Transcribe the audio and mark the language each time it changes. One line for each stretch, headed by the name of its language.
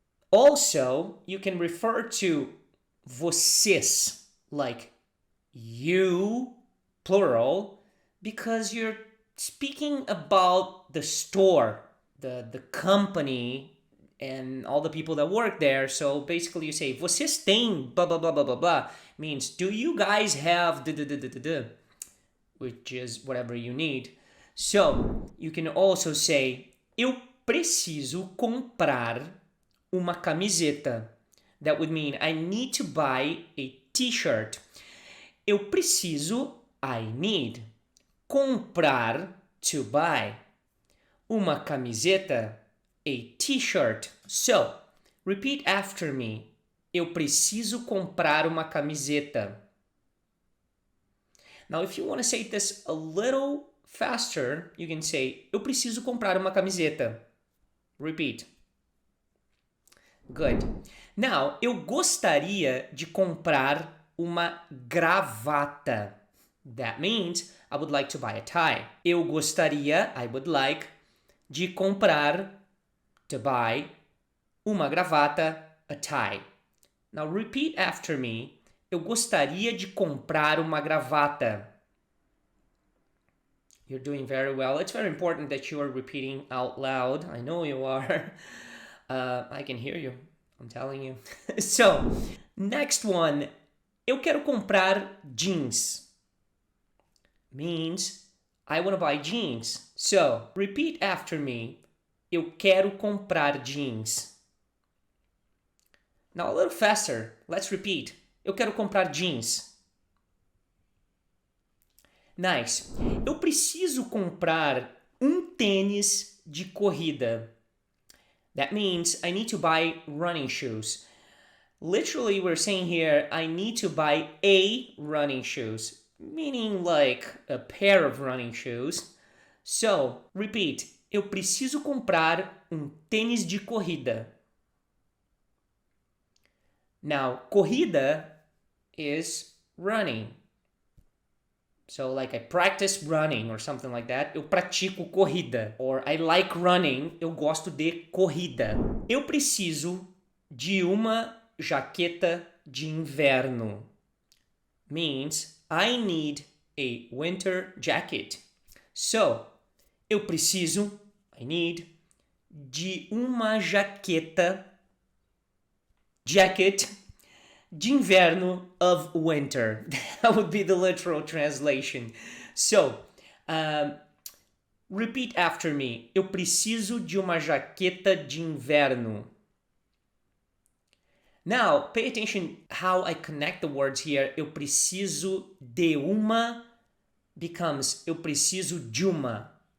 English: Also, you can refer to vocês, like you, plural, because you're speaking about the store, the company, and all the people that work there. So basically you say,
Portuguese: vocês têm blah, blah, blah,
English: blah, blah, blah. Means, do you guys have which is whatever you need. So you can also say,
Portuguese: eu preciso comprar uma camiseta.
English: That would mean I need to buy a t-shirt.
Portuguese: Eu preciso,
English: I need. Comprar, to buy.
Portuguese: Uma camiseta,
English: a t-shirt. So, repeat after me.
Portuguese: Eu preciso comprar uma camiseta.
English: Now, if you want to say this a little faster, you can say,
Portuguese: eu preciso comprar uma camiseta.
English: Repeat. Good.
Portuguese: Now, eu gostaria de comprar uma gravata.
English: That means I would like to buy a tie.
Portuguese: Eu gostaria,
English: I would like,
Portuguese: de comprar,
English: to buy,
Portuguese: uma gravata,
English: a tie. Now repeat after me.
Portuguese: Eu gostaria de comprar uma gravata.
English: You're doing very well. It's very important that you are repeating out loud. I know you are. I can hear you. I'm telling you. So, next one.
Portuguese: Eu quero comprar jeans.
English: Means I want to buy jeans. So, repeat after me.
Portuguese: Eu quero comprar jeans.
English: Now a little faster. Let's repeat.
Portuguese: Eu quero comprar jeans.
English: Nice.
Portuguese: Eu preciso comprar tênis de corrida.
English: That means I need to buy running shoes. Literally, we're saying here, I need to buy a running shoes, meaning like a pair of running shoes. So, repeat.
Portuguese: Eu preciso comprar tênis de corrida.
English: Now, corrida is running. So, like I practice running or something like that.
Portuguese: Eu pratico corrida.
English: Or I like running.
Portuguese: Eu gosto de corrida. Eu preciso de uma jaqueta de inverno.
English: Means I need a winter jacket.
Portuguese: So, eu preciso,
English: I need,
Portuguese: de uma jaqueta, jacket, de inverno
English: of winter. That would be the literal translation. So, repeat after me.
Portuguese: Eu preciso de uma jaqueta de inverno.
English: Now, pay attention how I connect the words here.
Portuguese: Eu preciso de uma becomes eu preciso de uma.